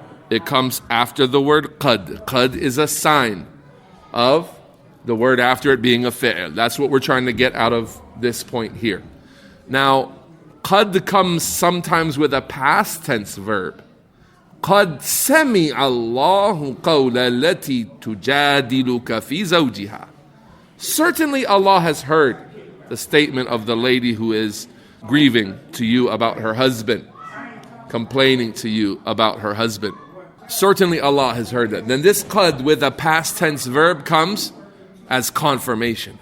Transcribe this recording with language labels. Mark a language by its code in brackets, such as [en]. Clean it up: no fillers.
[en] It comes after the word qad. Qad is a sign of the word after it being a fi'l. That's what we're trying to get out of this point here. Now, qad comes sometimes with a past tense verb. [ar] قد سمع الله قول التي تجادلك في زوجها. [en] Certainly Allah has heard the statement of the lady who is grieving to you about her husband, complaining to you about her husband. Certainly Allah has heard that. Then this qad with a past tense verb comes as confirmation.